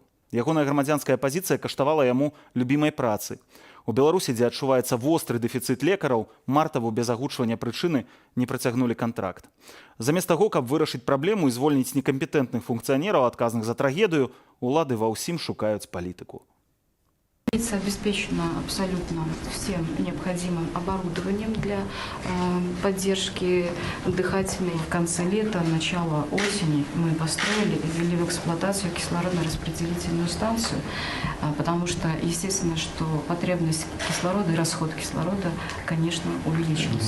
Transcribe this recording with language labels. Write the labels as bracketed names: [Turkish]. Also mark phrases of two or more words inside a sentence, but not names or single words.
[Belarusian] Ягоная грамадзянская пазіцыя каштавала яму любімай працы. У Беларусі, дзе адчуваецца востры дэфіцыт лекараў, Мартаву без агучвання прычыны не працягнулі кантракт. Замест таго, каб вырашыць праблему і звольніць некампетэнтных функцыянераў, адказных за трагедыю, улады ва ўсім шукаюць палітыку. [Russian] Больница обеспечена абсолютно всем необходимым оборудованием для поддержки дыхательной. В конце лета, начало осени мы построили и ввели в эксплуатацию кислородно-распределительную станцию, потому что, естественно, что потребность кислорода и расход кислорода, конечно, увеличился.